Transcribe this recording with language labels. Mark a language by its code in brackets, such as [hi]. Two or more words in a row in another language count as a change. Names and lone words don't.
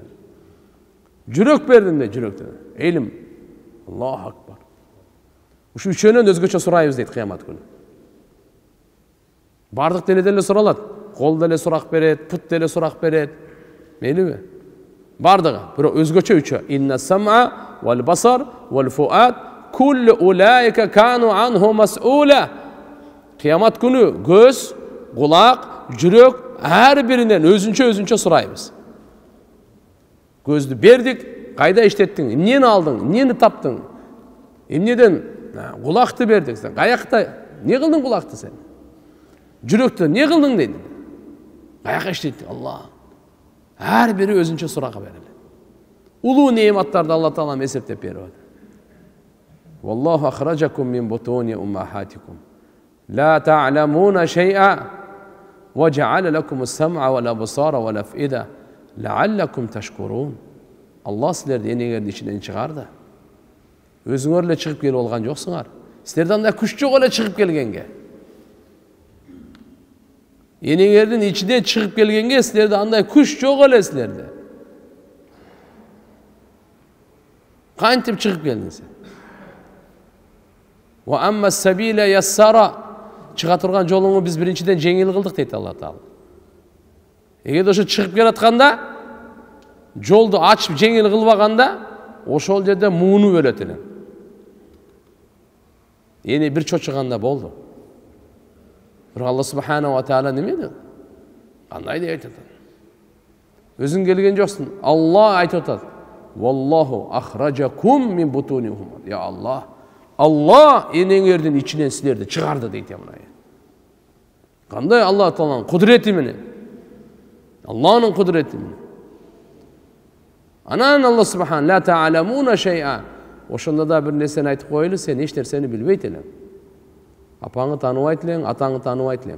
[ky] Жүрөк бердим де, жүрөктөн. [ar] Илим. الله أكبر. [ky] Ушу үчөөнөн өзгөчө сурайбыз дейт кыямат күнү. Бардык денеден эле суралат. Кол деле сурак берет, пут деле сурак берет. Мейлиби? Бардыгы, бирок өзгөчө үчөө. [ar] إن السمع والبصر والفؤاد كل أولئك كان عنه مسؤولا. [ky] Кыямат күнү көз, кулак, жүрөк ар биринен өзүнчө сурайбыз. Көздү бердик, кайда иштеттиң? Эмнени алдың? Эмнени таптың? Эмнеден кулакты бердик сен? Каякта не кылдың кулакты сен? Жүрөктө не кылдың дейт. Каяка иштеттиң? Алла. Ар бири өзүнчө суракка берели. Улуу неаматтарды Алла Таала эсептеп берип атат. [ar] والله أخرجكم من بطون أمهاتكم. لا تعلمون شيئا وجعل لكم السمع والابصار والافئده لعلكم تشكرون. [ky] Allah sizlerdi enеңердин ичинен чыгарды. Өзүңөр эле чыгып келип алган жоксуңар. Силерде андай күч жок эле чыгып келгенге. Enеңердин ичинен чыгып келгенге силерде андай күч жок эле силерде. Кантип чыгып келдиң сен? [ar] وأما السبيل يسر. [ky] Чыга турган жолуңу биз биринчиден жеңил кылдык дейт Алла Таала. Эгерде ошо чыгып келатканда, жолду ачып жеңил кылбаганда, ошол жерде мууну бөлөт элем. Эни бир чочуганда болду. Бирок Алла [ar] سبحانه وتعالى [ky] неме dedi? Кандай деп айтат? Өзүң келген жоксуң. Алла айтып атат. [ar] والله أخرجكم من بطونهم يا الله. [ky] Алла энеңердин ичинен силерди чыгарды дейт мына. Кандай Алла Тааланын кудурети менен? Алланын кудурети менен. Анан Алла [ar] سبحان لا تعلمون شيئا. [ky] Ошондо да бир нерсени айтып коелу, сен эч нерсени билбейт элең. Апаңы тааныбайт элең, атаңы тааныбайт элең.